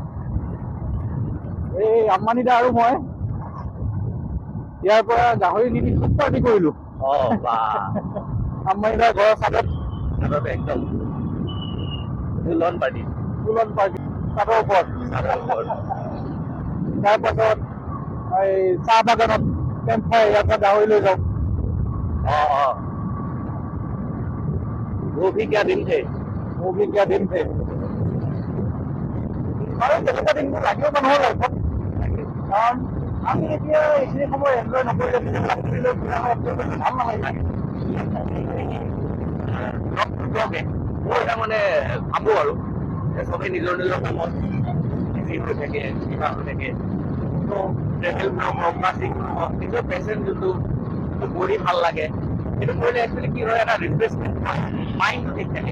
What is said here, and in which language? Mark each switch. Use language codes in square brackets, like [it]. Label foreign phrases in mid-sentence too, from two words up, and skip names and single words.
[as] এই আম্বানী দা আৰু মই ইয়াৰ পৰা গাহৰি নি খুব পাৰ্টি কৰিলোঁ। আম্বানী দাৰ ঘৰৰ চাদত একদম ফুলন পাৰ্টি চাদৰ ওপৰত। তাৰপাছত এই চাহ বাগানত [en] camp fire, [as] ইয়াৰ পৰা গাহৰি লৈ যাওঁ। [hi] वो भी क्या दिन थे। [as] আৰু তেনেকুৱা দিনবোৰ লাগিব মানুহৰ লাইফত, কাৰণ আমি এতিয়া এইখিনি সময় এনজয় নকৰিলে ভাল নালাগে। মই এটা মানে ভাবোঁ আৰু চবেই নিজৰ নিজৰ কামত বিজি হৈ থাকে, কিবা হৈ থাকে, ট্ৰেভেল হওক বা যিকোনো হওক, নিজৰ পেচেণ্ট যোনটো কৰি ভাল লাগে সেইটো কৰিলে একচুৱেলি কি হয়, এটা ৰিফ্ৰেছমেণ্ট হয়, মাইণ্ডটো ঠিক থাকে।